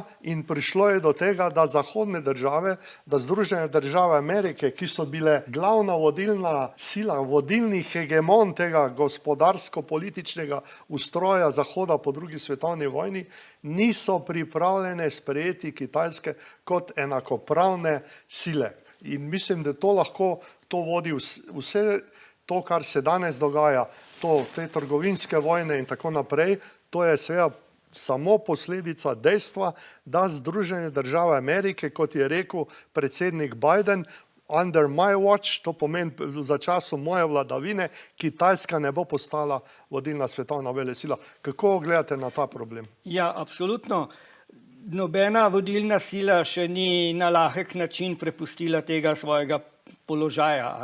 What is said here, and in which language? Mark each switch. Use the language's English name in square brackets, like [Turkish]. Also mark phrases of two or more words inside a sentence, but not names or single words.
[Slovenian] In prišlo je do tega, da zahodne države, da Združene države Amerike, ki so bile glavna vodilna sila, vodilni hegemon tega gospodarsko-političnega ustroja Zahoda po drugi svetovni vojni, niso pripravljene sprejeti Kitajske kot enakopravne sile. In mislim, da to lahko vodi vse to, kar se danes dogaja, te trgovinske vojne in tako naprej, to je seveda samo posledica dejstva, da Združene države Amerike, kot je rekel predsednik Biden, [English] under my watch, [Slovenian] to pomeni za časom moje vladavine, Kitajska ne bo postala vodilna svetovna velesila. Kako gledate na ta problem? Ja, absolutno. Nobena vodilna sila še ni na lahek način prepustila tega svojega položaja.